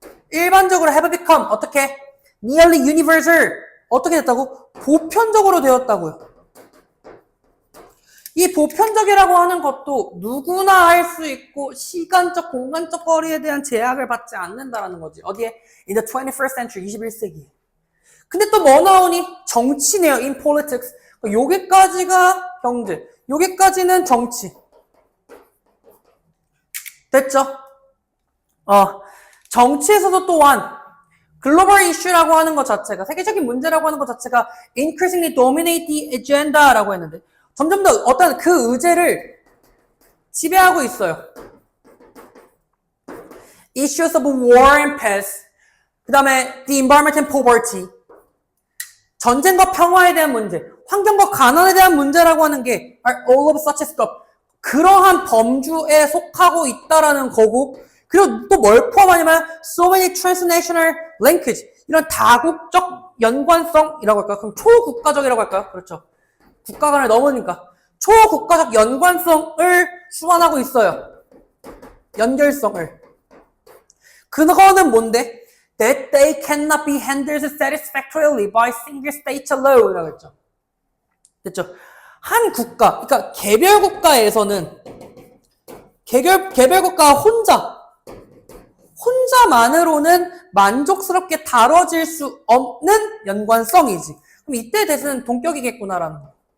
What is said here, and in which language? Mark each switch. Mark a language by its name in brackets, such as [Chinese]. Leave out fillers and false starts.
[Korean] 일반적으로 [English] have become, [Korean] 어떻게? [English] nearly universal, [Korean] 어떻게 됐다고? 보편적으로 되었다고요. 이 보편적이라고 하는 것도 누구나 할 수 있고 시간적, 공간적 거리에 대한 제약을 받지 않는다라는 거지. 어디에? [English] In the 21st century, [Korean] 21세기. 근데 또 뭐 나오니? 정치네요. [English] in politics. [Korean] 여기까지가 경제, 여기까지는 정치. 됐죠? 정치에서도 또한 글로벌 이슈라고 하는 것 자체가, 세계적인 문제라고 하는 것 자체가 [English] increasingly dominate the agenda [Korean] 라고 했는데 점점 더 어떤 그 의제를 지배하고 있어요. [English] Issues of war and peace, [Korean] 그 다음에 [English] the environment and poverty, [Korean] 전쟁과 평화에 대한 문제, 환경과 가난에 대한 문제라고 하는 게 [English] are all of such a scope, [Korean] 그러한 범주에 속하고 있다라는 거고, 그리고 또 뭘 포함하냐면 [English] so many transnational linkage, [Korean] 이런 다국적 연관성이라고 할까요? 그럼 초국가적이라고 할까요? 그렇죠. 국가 간을 넘으니까 초국가적 연관성을 수반하고 있어요. 연결성을. 그거는 뭔데? [English] That they cannot be handled satisfactorily by single state alone [Korean] 라고 했죠. 됐죠? 한 국가, 그러니까 개별 국가에서는 개별 국가 혼자만으로는 만족스럽게 다뤄질 수 없는 연관성이지. 그럼 이때 대신은 동격이겠구나라는 거.